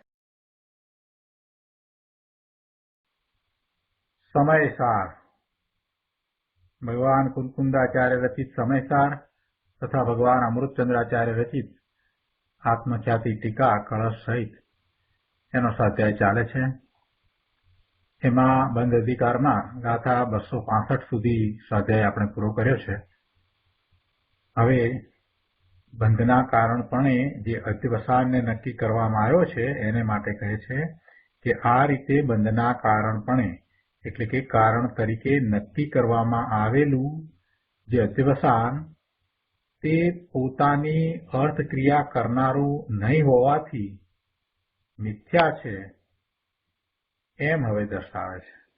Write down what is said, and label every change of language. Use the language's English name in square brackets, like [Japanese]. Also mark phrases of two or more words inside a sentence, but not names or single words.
[Gujarati] સમયસાર ભગવાન કુંકુંડાચાર્ય રચિત સમયસાર તથા ભગવાન અમૃતચંદ્રાચાર્ય રચિત આત્મખ્યાતિ ટીકા કલશ સહિત એનો સ્વાધ્યાય ચાલે છે। एमां બંધ અધિકારમાં ગાથા 265 સુધી સ્વાધ્યાય આપણે પૂરો કર્યો છે। હવે બંધના કારણપણે જે અધ્યવસાનને નક્કી કરવામાં આવ્યો છે એને માટે કહે છે કે આ રીતે બંધના કારણપણે એટલે કે કારણ તરીકે નક્કી કરવામાં આવેલું જે અધ્યવસાન તે પોતાની અર્થક્રિયા કરનારું નહીં હોવાથી મિથ્યા છે એમ હવે દર્શાવે છે।